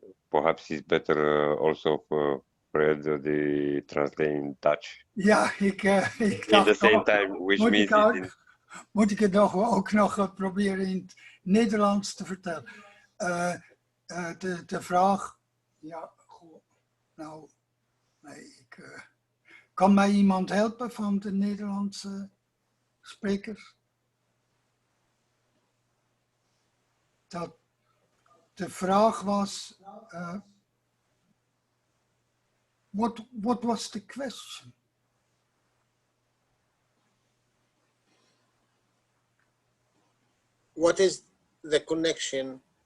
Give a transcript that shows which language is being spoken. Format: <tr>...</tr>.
<en>Perhaps it's better also for Fred the translate in Dutch.</en> <nl>Ja, ik dacht</nl> <en>in the same time, which means</en> <nl>moet ik het ook nog proberen in het Nederlands te vertellen. De vraag, ja, goh, nou, nee, kan mij iemand helpen van de Nederlandse sprekers? De vraag was,</nl> <en>what was the question? What is the connection?</en>